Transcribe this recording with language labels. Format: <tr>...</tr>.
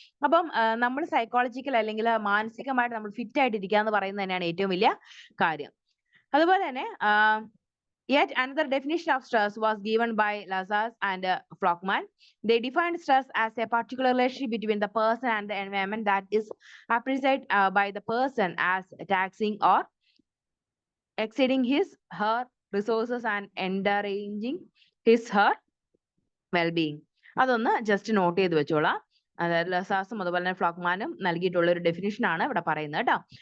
<ml>അപ്പം നമ്മൾ സൈക്കോളജിക്കൽ അല്ലെങ്കിൽ മാനസികമായിട്ട് നമ്മൾ ഫിറ്റ് ആയിട്ടിരിക്കുക എന്ന് പറയുന്നത് തന്നെയാണ് ഏറ്റവും വലിയ കാര്യം. അതുപോലെ തന്നെ</ml> <en>yet another definition of stress was given by Lazarus and Flockman. They defined stress as a particular relationship between the person and the environment that is appreciated by the person as taxing or exceeding her resources and endangering her well-being.</en> <ml>അതൊന്ന് just not ചെയ്ത് വെച്ചോളാം. അതായത് ലസാസും അതുപോലെ തന്നെ ഫ്ലോക്മാനും നൽകിയിട്ടുള്ള ഒരു definition ആണ് ഇവിടെ പറയുന്നത് കേട്ടോ.</ml>